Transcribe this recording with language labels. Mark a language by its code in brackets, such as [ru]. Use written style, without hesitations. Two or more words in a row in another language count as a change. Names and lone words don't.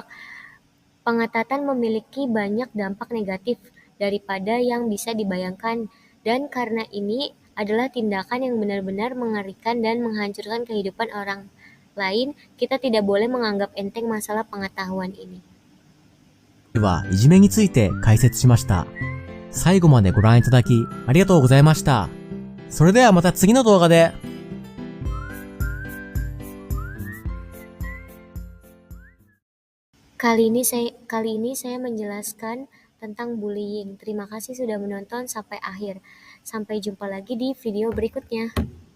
[id] Pengetatan memiliki banyak dampak negatif daripada yang bisa dibayangkan, dan karena ini adalah tindakan yang benar-benar mengerikan dan menghancurkan kehidupan orang lain, kita tidak boleh menganggap enteng masalah pengetahuan ini. [ja] はいじめについて解説しました。最後までご覧いただきありがとうございました。それではまた次の動画で。 [id] Kali ini saya menjelaskan tentang bullying. Terima kasih sudah menonton sampai akhir. Sampai jumpa lagi di video berikutnya.